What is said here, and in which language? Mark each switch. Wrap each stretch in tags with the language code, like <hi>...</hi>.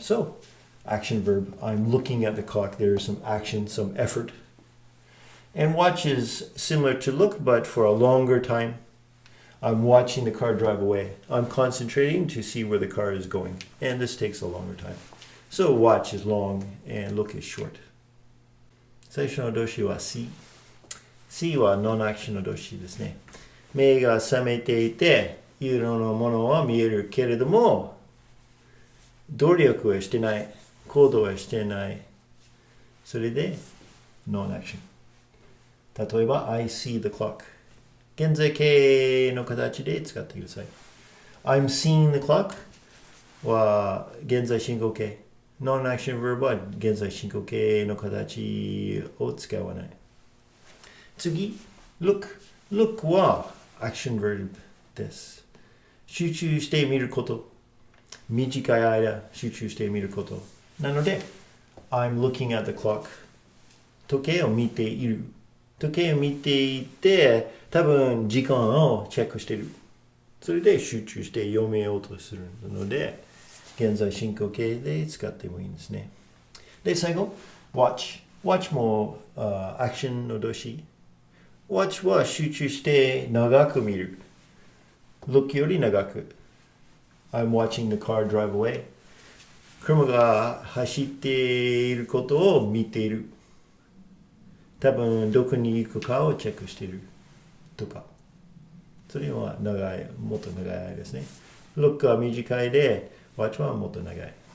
<en>So, action verb. I'm looking at the clock. There is some action, some effort. And watch is similar to look, but for a longer time. I'm watching the car drive away. I'm concentrating to see where the car is going. And this takes a longer time. So watch is long and look is short.</en> <ja>最初の動詞は see. See は non-action の動詞ですね。目が覚めていて、色のものは見えるけれども、努力はしてない。行動はしてない。それで non-action。例えば</ja> <en>I see the clock。</en> <ja>現在形の形で使ってください。</ja> <en>I'm seeing the clock</en> <ja>は現在進行形。 Non-action verb は現在進行形の形を使わない。次、look。look は</ja> <en>Action Verb です。</en> <ja>集中してみること。短い間集中してみること。なので、</ja> <en>I'm looking at the clock.</en> <ja>時計を見ている。時計を見ていて、多分時間をチェックしている。それで集中して読めようとするので、現在進行形で使ってもいいんですね。で、最後、watch。 watch もアクションの動詞。watch は集中して長く見る。 look より長く。</ja> <en>I'm watching the car drive away.</en> <ja>車が走っていることを見ている。多分どこに行くかをチェックしているとか。それは長い、もっと長いですね。look は短いで、watch はもっと長い。</ja>